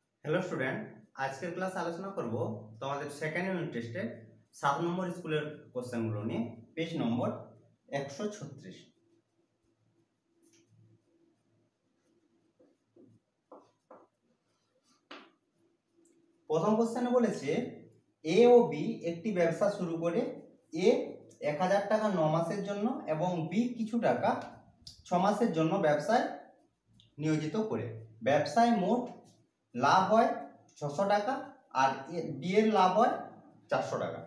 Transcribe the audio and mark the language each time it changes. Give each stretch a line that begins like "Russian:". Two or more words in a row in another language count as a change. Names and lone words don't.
English: Hello student,
Bangla: আজ কে ক্লাস আলোচনা করব তোমাদের
English: second unit test
Bangla: 7 নম্বর স্কুলের কোয়েশ্চনগুলো নিয়ে
English: page number
Bangla: 136। প্রথম কোয়েশ্চনে বলেছে ए ও বি একটি ব্যবসা শুরু করে এ 1000 টাকা 9 মাসের জন্য এবং বি কিছু টাকা 6 মাসের জন্য ব্যবসায় নিয়োজিত করে ব্যবসায় মোট লাভ হয় 600 টাকা আর বি এর লাভ হয় 400 টাকা।